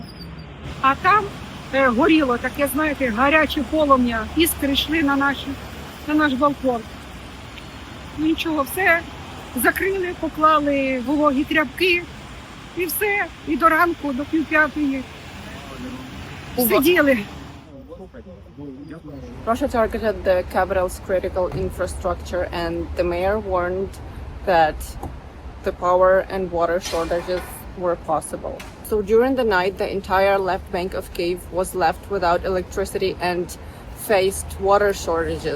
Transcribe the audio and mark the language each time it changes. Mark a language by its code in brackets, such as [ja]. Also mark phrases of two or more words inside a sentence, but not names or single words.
[uk] А там горіло таке, знаєте, гаряче полум'я, іскри йшли на наш балкон. Нічого, все закрили, поклали вологі тряпки, і все, і до ранку, до 4:30 сиділи. [en] Russia targeted the capital's critical infrastructure, and the mayor warned that the power and water shortages were possible. So during the night, the entire left bank of Kyiv was left without electricity and faced water shortages.